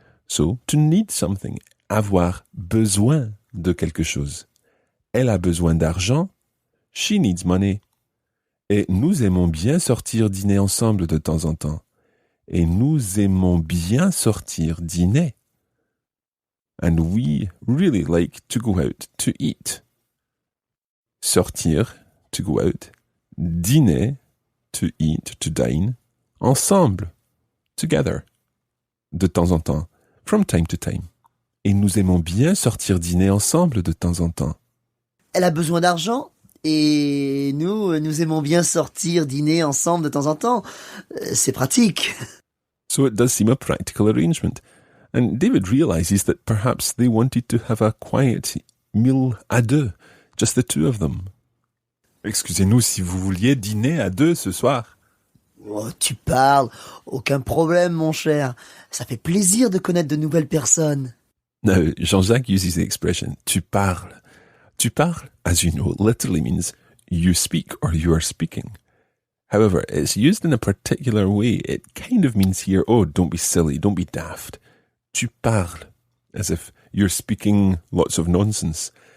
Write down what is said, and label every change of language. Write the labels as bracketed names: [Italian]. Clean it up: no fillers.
[English] So, to need something, [French] avoir besoin de quelque chose. Elle a besoin d'argent. [English] She needs money. [French] Et nous aimons bien sortir dîner ensemble de temps en temps. Et nous aimons bien sortir dîner. [English] And we really like to go out to eat. Sortir, to go out. Dîner, to eat, to dine. Ensemble, together. [French] De temps en temps, [English] from time to time. [French] Et nous aimons bien sortir dîner ensemble de temps en temps. Elle a besoin d'argent et nous aimons bien sortir, dîner ensemble de temps en temps. C'est pratique. [English] So it does seem a practical arrangement. And David realizes that perhaps they wanted to have a quiet meal à deux, just the two of them. [French] Excusez-nous si vous vouliez dîner à deux ce soir. Oh, tu parles. Aucun problème, mon cher. Ça fait plaisir de connaître de nouvelles personnes. [English] Now, Jean-Jacques uses the expression tu parles. Tu parles, as you know, literally means you speak or you are speaking. However, it's used in a particular way. It kind of means here, oh, don't be silly, don't be daft. Tu parles, as if you're speaking lots of nonsense.